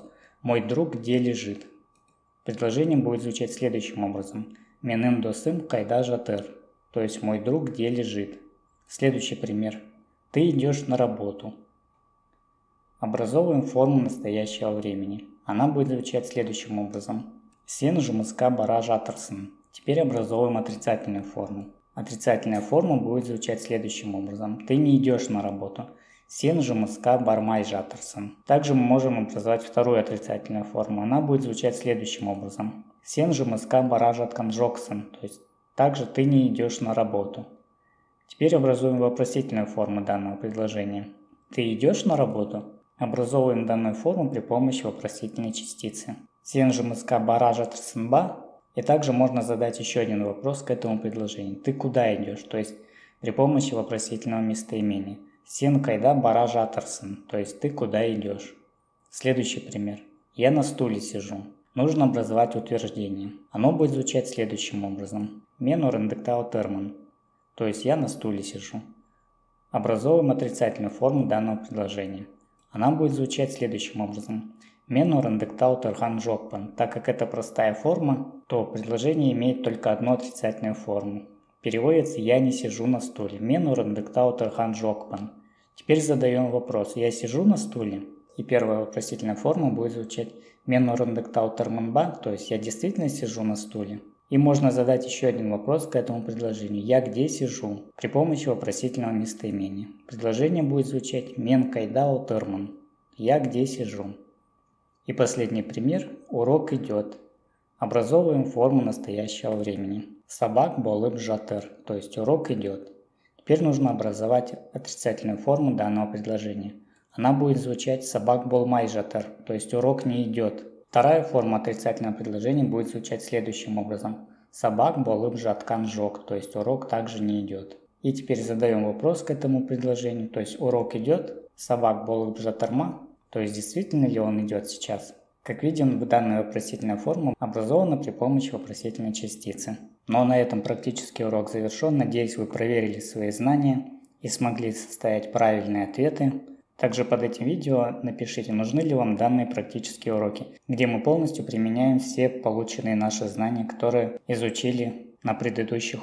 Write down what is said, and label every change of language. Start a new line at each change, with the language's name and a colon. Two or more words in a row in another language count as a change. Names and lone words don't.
Russian: «Мой друг где лежит?». Предложение будет звучать следующим образом.
Kazakh: «Менің досым қайда жатыр?».
Russian: То есть «мой друг где лежит?». Следующий пример. «Ты идешь на работу». Образовываем форму настоящего времени. Она будет звучать следующим образом.
Kazakh: «Сен жұмысқа бара жатырсың».
Russian: Теперь образовываем отрицательную форму. Отрицательная форма будет звучать следующим образом. «Ты не идешь на работу».
Kazakh: «Сен жұмысқа бармай жатырсың».
Russian: Также мы можем образовать вторую отрицательную форму. Она будет звучать следующим образом.
Kazakh: «Сен жұмысқа бара жатқан жоқсың».
Russian: То есть также «ты не идешь на работу». Теперь образуем вопросительную форму данного предложения. «Ты идешь на работу?» Образовываем данную форму при помощи вопросительной частицы.
Kazakh: «Сен жұмысқа бара жатырсың ба?»
Russian: И также можно задать еще один вопрос к этому предложению. «Ты куда идешь?» То есть при помощи вопросительного местоимения.
Kazakh: «Сен қайда бара жатырсың?»
Russian: То есть «ты куда идешь?». Следующий пример. «Я на стуле сижу». Нужно образовать утверждение. Оно будет звучать следующим образом.
Kazakh: «Мен орындықта отырмын».
Russian: То есть «я на стуле сижу». Образовываем отрицательную форму данного предложения. Она будет звучать следующим образом.
Kazakh: «Мен орындықта отырған жоқпын».
Russian: Так как это простая форма, то предложение имеет только одну отрицательную форму. Переводится «я не сижу на стуле».
Kazakh: «Мен орындықта отырған жоқпын».
Russian: Теперь задаем вопрос. «Я сижу на стуле?» И первая вопросительная форма будет звучать
Kazakh: «Мен орындықта отырмын ба?»
Russian: То есть «я действительно сижу на стуле?» И можно задать еще один вопрос к этому предложению. «Я где сижу?» При помощи вопросительного местоимения. Предложение будет звучать
Kazakh: «Мен қайда отырмын?»
Russian: «Я где сижу?» И последний пример. Урок идет. Образовываем форму настоящего времени.
Kazakh: «Сабақ болып жатыр»,
Russian: то есть урок идет. Теперь нужно образовать отрицательную форму данного предложения. Она будет звучать
Kazakh: «Сабақ болмай жатыр»,
Russian: то есть урок не идет. Вторая форма отрицательного предложения будет звучать следующим образом.
Kazakh: «Сабақ болып жатқан жоқ»,
Russian: то есть урок также не идет. И теперь задаем вопрос к этому предложению, то есть урок идет,
Kazakh: «Сабақ болып жатыр ма?»,
Russian: то есть действительно ли он идет сейчас. Как видим, данная вопросительная форма образована при помощи вопросительной частицы. Ну а на этом практический урок завершен. Надеюсь, вы проверили свои знания и смогли составить правильные ответы. Также под этим видео напишите, нужны ли вам данные практические уроки, где мы полностью применяем все полученные наши знания, которые изучили на предыдущих уроках.